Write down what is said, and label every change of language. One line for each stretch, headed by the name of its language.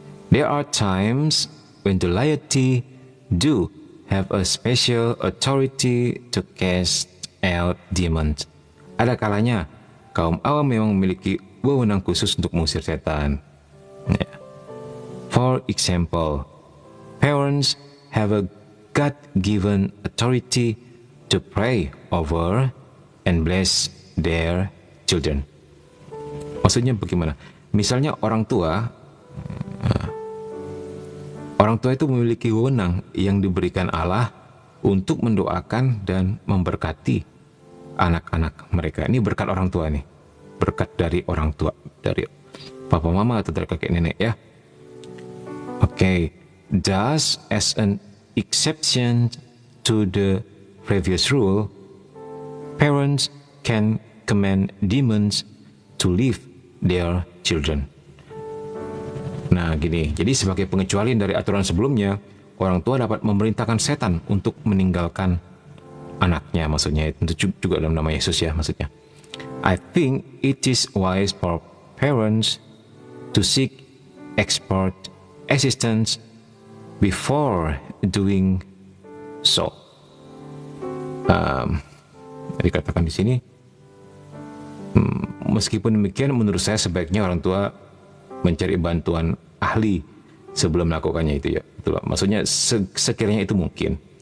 English: There are times when the laity do have a special authority to cast out demons.
Indonesian: Ada kalanya kaum awam memang memiliki wewenang khusus untuk mengusir setan. Yeah.
English: For example, parents have a God-given authority to pray over and bless their children.
Indonesian: Maksudnya bagaimana? Misalnya orang tua itu memiliki wewenang yang diberikan Allah untuk mendoakan dan memberkati anak-anak mereka. Ini berkat orang tua nih, berkat dari orang tua, dari papa mama atau dari kakek nenek ya.
English: Okay, thus as an exception to the previous rule, parents can command demons to leave their children.
Indonesian: Nah gini, jadi sebagai pengecualian dari aturan sebelumnya, orang tua dapat memerintahkan setan untuk meninggalkan anaknya, maksudnya itu juga dalam nama Yesus ya, maksudnya.
English: I think it is wise for parents to seek expert assistance before doing so.
Indonesian: Dikatakan di sini, meskipun demikian, menurut saya sebaiknya orang tua mencari bantuan ahli sebelum melakukannya itu ya. Itulah maksudnya sekiranya itu mungkin.